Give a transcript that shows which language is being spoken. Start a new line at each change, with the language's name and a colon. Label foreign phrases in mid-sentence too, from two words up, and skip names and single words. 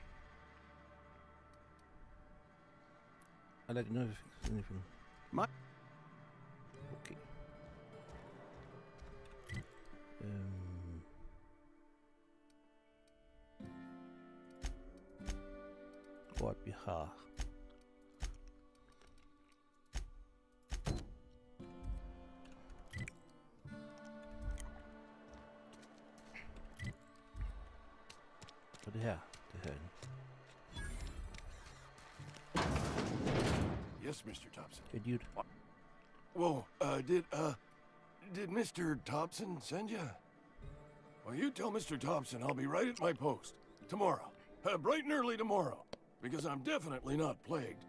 English: I'll let you know if there's anything. Okay. What
Danish: vi har. Og det her.
English: Yes, Mr. Thompson. Hey, dude. Whoa, did Mr. Thompson send you? Well, you tell Mr. Thompson I'll be right at my post. Tomorrow. Bright and early tomorrow. Because I'm definitely not plagued.